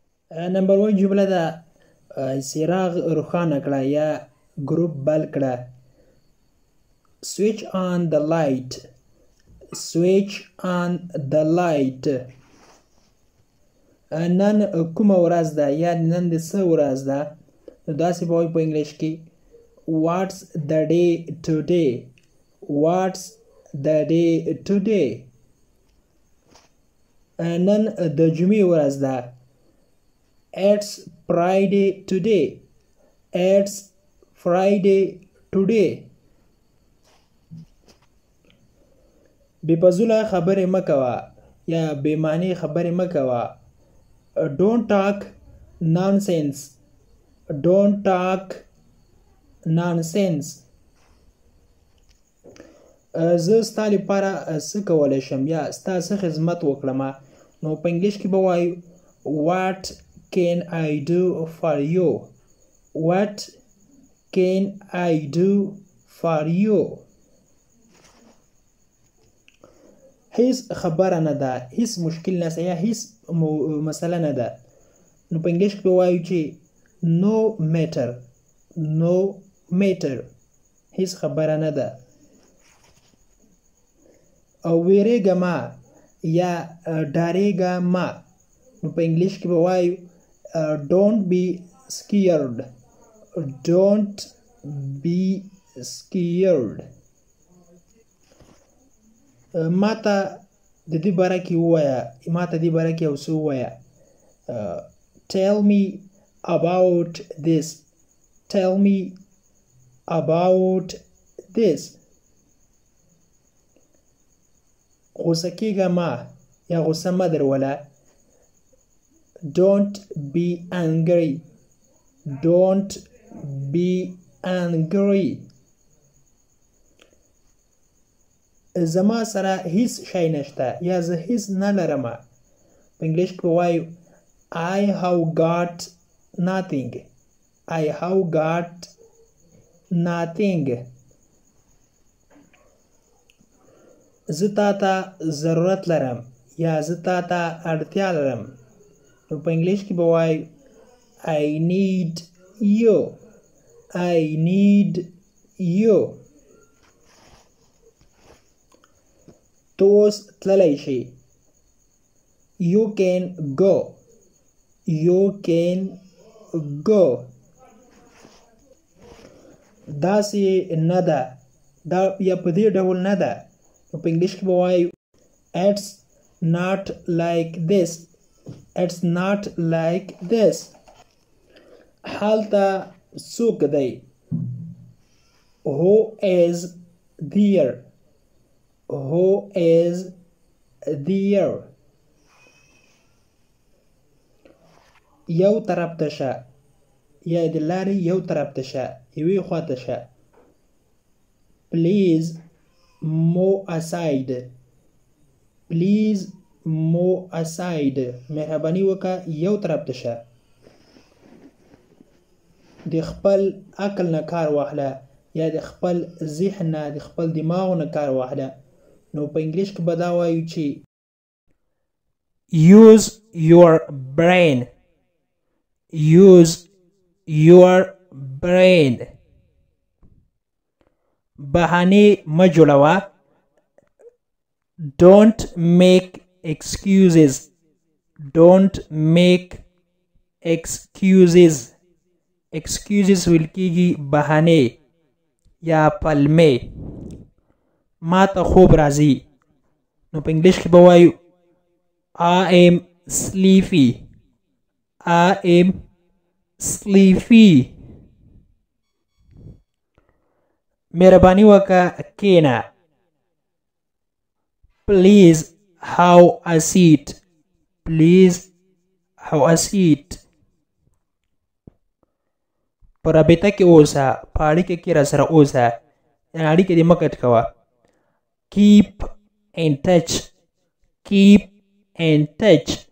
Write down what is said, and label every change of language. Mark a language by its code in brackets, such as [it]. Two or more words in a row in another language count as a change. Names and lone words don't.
[ps] نمبر 1 جمله ده څراغ روښانه کړه یا ګروپ بل کړه. [en] switch on the light. switch on the light. [ps] نن کومه ورځ ده یا نن د څه ورځ ده؟ نو داسې به وایو په انګلیش کې [en] what's the day today. what's the day today. [ps] نن د جمعې ورځ ده. [en] it's Friday today. it's Friday today. [ps] بې پزوله خبرې مه کوه یا بې معنی خبرې مه کوه. [en] don't talk nonsense. don't talk nonsense. [ps] زه ستا لپاره څه کولی شم یا ستا څه خدمت وکړم؟ نو په انګلیش کې به وایو [en] what can I do for you. what can I do for you. [ps] هیڅ خبره نه ده، هیڅ مشکل نشته یا هیڅ مسله نه ده. نو په انګلیش کې به وایو چې [en] no matter. no matter. [ps] هیڅ خبره نه ده. او ویریږه ما یا ډارېږه ما. نو په انګلیش کې به وایو [en] don't be scared. don't be scared. [ps] ما ته د دې باره کې ووایه، ما ته دې باره کې یو څه ووایه. [en] tell me about this. tell me about this. [ps] غوسه کېږه ما یا غوسه مه دروله. [en] don't be angry. don't be angry. [ps] زما سره هیڅ شی نشته یا زه هیڅ نه لرم. په انګلیش کې وایو [en] I have got nothing. I have got nothing. [ps] زه تا ته ضرورت لرم یا زه تا ته اړتیا لرم. نو په انګلیش کې به وایو [en] I need you. I need you. [ps] ته اوس تللی شي. [en] you can go. you can go. [ps] داسې نه ده، دا یا په دې ډول نه ده. نو په انګلیش کې به وایو [en] it's not like this. it's not like this. [ps] هلته څوک دی؟ [en] who is there. who is there. [ps] یو طرف ته شه یا د لارې یو طرف ته شه، یوې خوا ته شه. [en] please move aside. please move aside. [ps] مهرباني وکړه یو طرف ته شه. د خپل عقل نه کار واخله یا د خپل ذهن نه، د خپل دماغ نه کار واخله. نو په انګلیش کې به دا وایو چې [en] use your brain. use your brain. [ps] بهانې مه جوړوه. [en] don't make excuses. don't make excuses. [ps] excuses ویل کېږي بهانې یا پلمې. ما ته خوب راځي. نو په انګلیش کې به وایو [en] I am sleepy. I am sleepy. [ps] مهرباني وکړه کښېنه. [en] please have a seat. please have a seat. [ps] په رابطه کې اوسه، په اړیکه کې را سره اوسه، یعنې اړیکه دې مه کټ کوه. [en] keep in touch. keep in touch.